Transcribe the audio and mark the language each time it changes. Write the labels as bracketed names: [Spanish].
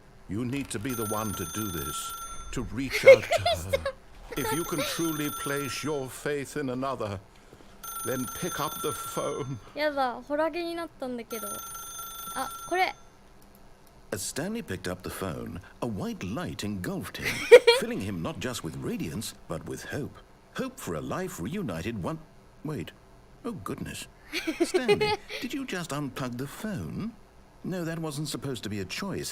[English] You need to be the one to do this. To reach out to her. If you can truly place your faith in another, then pick up the phone. [Japanese] やだ、ホラゲになったんだけど。あ、これ。 [English] As Stanley picked up the phone, a white light engulfed him, filling him not just with radiance, but with hope. Hope for a life reunited one... Wait. Oh, goodness. Stanley, did you just unplug the phone? No, that wasn't supposed to be a choice.